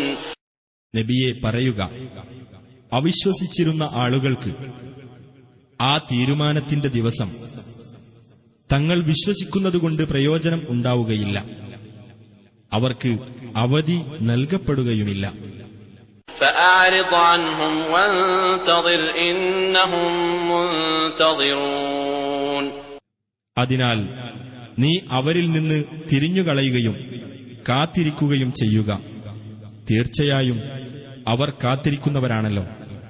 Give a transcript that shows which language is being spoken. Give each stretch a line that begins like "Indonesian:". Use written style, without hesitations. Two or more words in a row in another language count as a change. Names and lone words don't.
Malayalam: നബിയെ പറയുക, അവിശ്വസിച്ചിരുന്ന ആളുകൾക്ക് ആ തീരുമാനത്തിന്റെ ദിവസം തങ്ങൾ വിശ്വസിക്കുന്നതുകൊണ്ട് പ്രയോജനം ഉണ്ടാവുകയില്ല. അവർക്ക് അവധി നൽകപ്പെടുകയുമില്ല.
Arabic: فَأَعْرِضْ عَنْهُمْ وَانتَظِرْ إِنَّهُمْ مُنتَظِرُونَ.
Malayalam: അതിനാൽ നീ അവരിൽ നിന്ന് തിരിഞ്ഞുകളയുകയും കാത്തിരിക്കുകയും ചെയ്യുക. തീർച്ചയായും അവർ കാത്തിരിക്കുന്നവരാണല്ലോ.